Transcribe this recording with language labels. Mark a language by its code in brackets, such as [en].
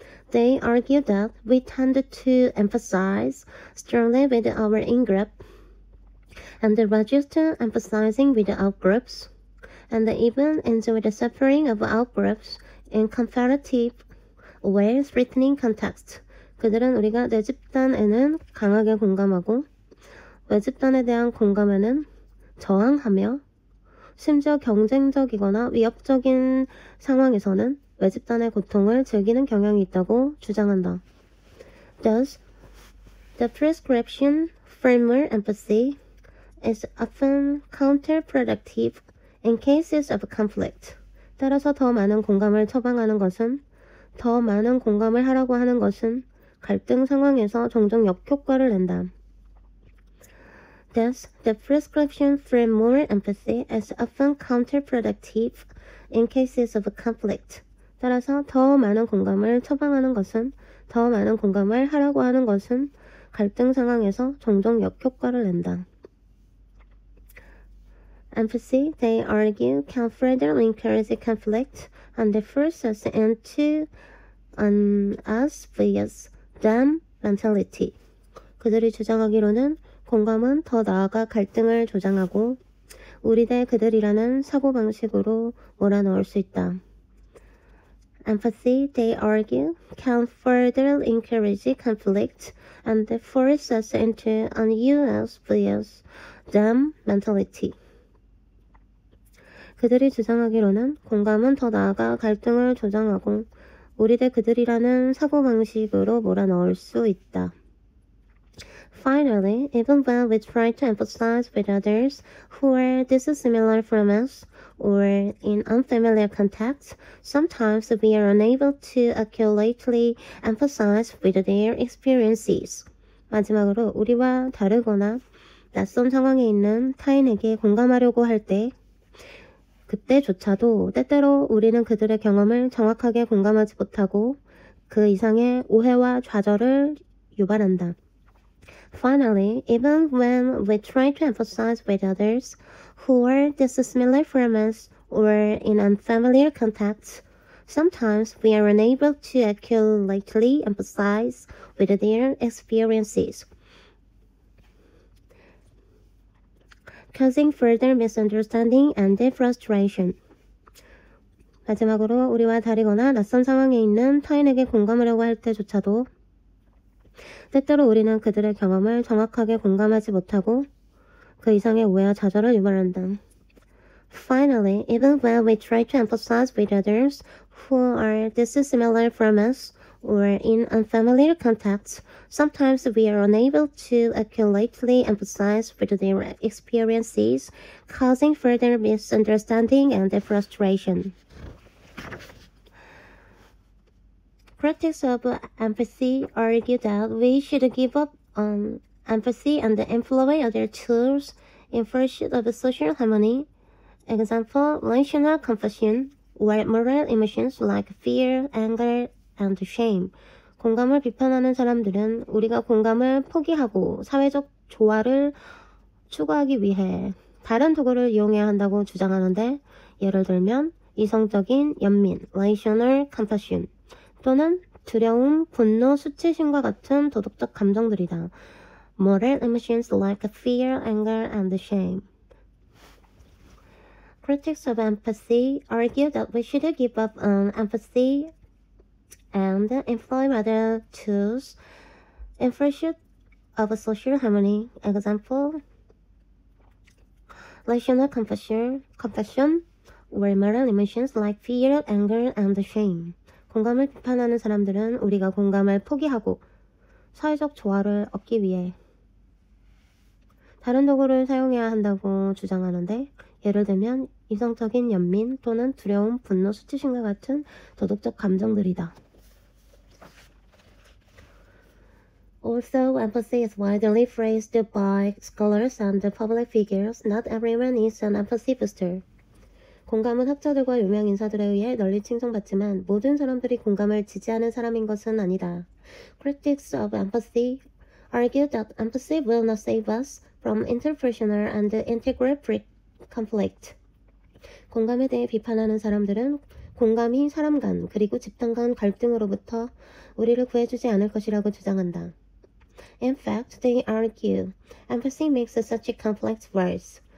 [en] They argue that we tend to emphasize strongly with our in-group and resist emphasizing with out-groups, and even enjoy the suffering of out-groups in competitive or threatening contexts. [ko] 그들은 우리가 내 집단에는 강하게 공감하고 외 집단에 대한 공감에는 저항하며 심지어 경쟁적이거나 위협적인 상황에서는 외 집단의 고통을 즐기는 경향이 있다고 주장한다. [en] Thus, the prescription for more empathy is often counterproductive in cases of conflict. [ko] 따라서 더 많은 공감을 처방하는 것은 더 많은 공감을 하라고 하는 것은 갈등 상황에서 종종 역효과를 낸다. [en] Thus, the prescription for more empathy is often counterproductive in cases of conflict. [ko] 따라서 더 많은 공감을 처방하는 것은 더 많은 공감을 하라고 하는 것은 갈등 상황에서 종종 역효과를 낸다. [en] Empathy, they argue, can further encourage conflict and force us into an us vs them mentality. [ko] 그들이 주장하기로는 공감은 더 나아가 갈등을 조장하고 우리 대 그들이라는 사고방식으로 몰아넣을 수 있다. [en] Empathy, they argue, can further encourage conflict and force us into an us vs them mentality. [ko] 그들이 주장하기로는 공감은 더 나아가 갈등을 조장하고 우리 대 그들이라는 사고방식으로 몰아넣을 수 있다. [en] Finally, even when we try to empathize with others who are dissimilar from us or in unfamiliar contexts, sometimes we are unable to accurately empathize with their experiences. [ko] 마지막으로 우리와 다르거나 낯선 상황에 있는 타인에게 공감하려고 할 때 그때조차도 때때로 우리는 그들의 경험을 정확하게 공감하지 못하고 그 이상의 오해와 좌절을 유발한다. [en] Finally, even when we try to emphasize with others who are dissimilar from us or in unfamiliar contexts, sometimes we are unable to accurately emphasize with their experiences, causing further misunderstanding and frustration. [ko] 마지막으로 우리와 다르거나 낯선 상황에 있는 타인에게 공감하려고 할 때조차도 때때로 우리는 그들의 경험을 정확하게 공감하지 못하고 그 이상의 오해와 좌절을 유발한다. [en] Finally, even when we try to empathize with others who are dissimilar from us or in unfamiliar contexts, sometimes we are unable to accurately empathize with their experiences, causing further misunderstanding and frustration. Critics of empathy argue that we should give up on empathy and employ other tools in pursuit of social harmony. Example, relational compassion or moral emotions like fear, anger, and shame. [ko] 공감을 비판하는 사람들은 우리가 공감을 포기하고 사회적 조화를 추구하기 위해 다른 도구를 이용해야 한다고 주장하는데, 예를 들면 이성적인 연민, [en] relational compassion, [ko] 또는 두려움, 분노, 수치심과 같은 도덕적 감정들이다. [en] Moral emotions like fear, anger, and shame. Critics of empathy argue that we should give up on empathy and employ other tools in pursuit of social harmony. Example, relational compassion or moral emotions like fear, anger, and shame. [ko] 공감을 비판하는 사람들은 우리가 공감을 포기하고 사회적 조화를 얻기 위해 다른 도구를 사용해야 한다고 주장하는데, 예를 들면 이성적인 연민 또는 두려움, 분노, 수치심과 같은 도덕적 감정들이다. [en] Although empathy is widely praised by scholars and public figures, not everyone is an empathy booster. [ko] 공감은 학자들과 유명 인사들에 의해 널리 칭송받지만 모든 사람들이 공감을 지지하는 사람인 것은 아니다. [en] Critics of empathy argue that empathy will not save us from interpersonal and integrative conflict. [ko] 공감에 대해 비판하는 사람들은 공감이 사람 간 그리고 집단 간 갈등으로부터 우리를 구해주지 않을 것이라고 주장한다. [en] In fact, they argue empathy makes such conflicts worse.